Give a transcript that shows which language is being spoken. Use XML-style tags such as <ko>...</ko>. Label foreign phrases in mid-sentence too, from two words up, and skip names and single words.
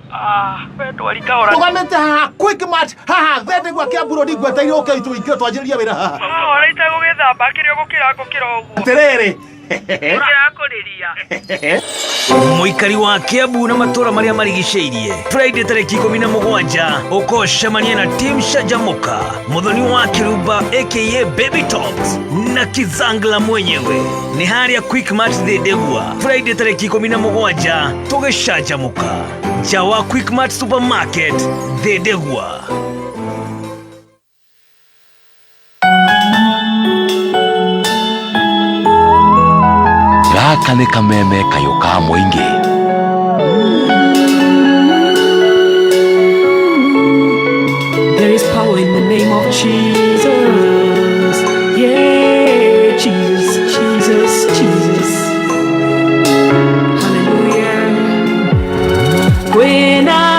<ki>We ndwari kaora tũgamĩte haha quick match haha thende gwa kĩamburo ndigweteire ũke itũingĩ twanjĩrĩrie wĩra haha. Ora itegũgĩthamba kĩrĩa ũgũkĩra ũguo atĩrĩrĩ muikari wa Kiambu na matura maria marigiceirie Friday tariki 17 ukoshemania na team Shajamuka, muthoni wa Kiruba aka Baby Talks na Kizangla mwenyewe. Ni haria quick match thindegwa Friday tariki 17 tugishajamuka jawa quick match supermarket thindegwa. Gaka nĩ kameme kayũka mũingĩ.</ki> <en>There is power in the name of Jesus. Yeah, Jesus, Jesus, Jesus. Hallelujah. When</en>